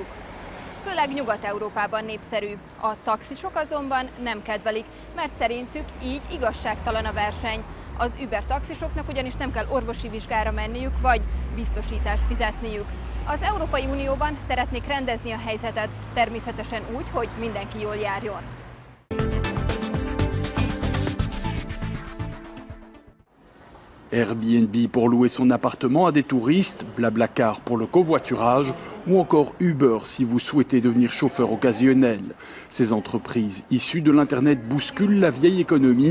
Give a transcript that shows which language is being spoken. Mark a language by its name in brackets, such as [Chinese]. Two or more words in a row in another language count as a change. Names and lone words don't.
[Hungarian] Főleg Nyugat-Európában népszerű. A taxisok azonban nem kedvelik, mert szerintük így igazságtalan a verseny. Az Uber taxisoknak ugyanis nem kell orvosi vizsgára menniük, vagy biztosítást fizetniük. Az Európai Unióban szeretnék rendezni a helyzetet, természetesen úgy, hogy mindenki jól járjon. [French] Airbnb pour louer son appartement à des touristes, Blablacar pour le covoiturage ou encore Uber si vous souhaitez devenir chauffeur occasionnel. Ces entreprises issues de l'Internet bousculent la vieille économie.